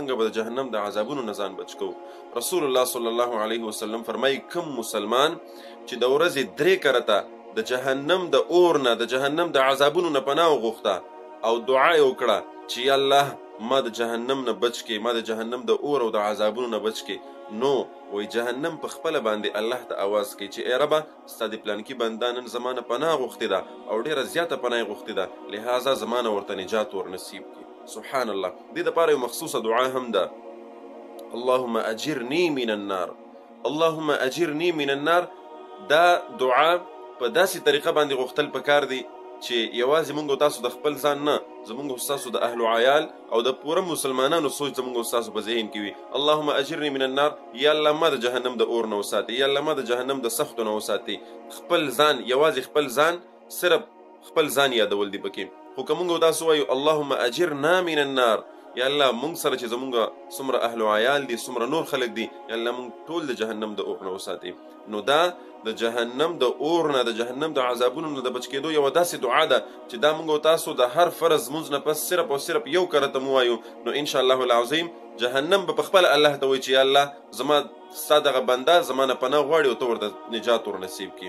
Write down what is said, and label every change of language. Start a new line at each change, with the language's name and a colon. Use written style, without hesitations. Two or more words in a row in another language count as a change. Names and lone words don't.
Pashto: څنګه به د جهنم د عذابونو نه ځان بچ کوو؟ رسول الله
Arabic: صلی الله علیه وسلم
Pashto: فرمایي کوم مسلمان چې د ورځې 3 کرته د جهنم د اور نه، د جهنم د عذابونو نه پناه وغوښته او دعا یې وکړه چې یا الله ما د جهنم نه بچ کې، ما د جهنم د اور او د عذابونو نه بچ کې، نو وای جهنم په خپله باندې الله ته آواز کوي چې ای ربه ستا د پلانکي بنده نن زما نه پناه غوښتې ده او ډېره زیاته پناه یې غوښتې ده، لهذا زما نه ورته نجات ورنصیب کړي. سبحان الله. دې دپاره یو مخصوصه دعا هم ده،
Arabic: اللهم اجرني من النار، اللهم اجرني من النار.
Pashto: دا دعا په داسې طریقه باندې غوښتل پکار دی چې یوازې مونږ او تاسو د خپل ځان نه، زمونږ او ستاسو د اهل و عیال او د پوره مسلمانانو سوچ زمونږ او ستاسو په ذهن کې وي.
Arabic: اللهم اجرني من النار،
Pashto: یا الله ما د جهنم د اور نه وساتي، یا الله ما د جهنم د سختو نه وساتي. خپل ځان، یوازې خپل ځان، صرف خپل ځان یادول دي پکې. خو که مونږ او تاسو وایو
Arabic: اللهم اجرنا من النار،
Pashto: یا الله مونږ سره چې زمونږ څومره اهل و عیال دي، څومره نور خلک دي، یا الله مونږ ټول د جهنم د اور نه وساتي. نو دا د جهنم د اور نه، د جهنم د عذابونو نه د بچ کېدو یوه داسې دعا ده چې دا مونږ او تاسو د هر فرض مونځ نه پس صرف او صرف یو کرته مو وایو، نو
Arabic: انشاءالله العظیم
Pashto: جهنم به په خپله الله ته وایي چې یا الله زما ستا دغه بنده زما نه پناه غواړي او ته ورته نجات ورنصیب کړي.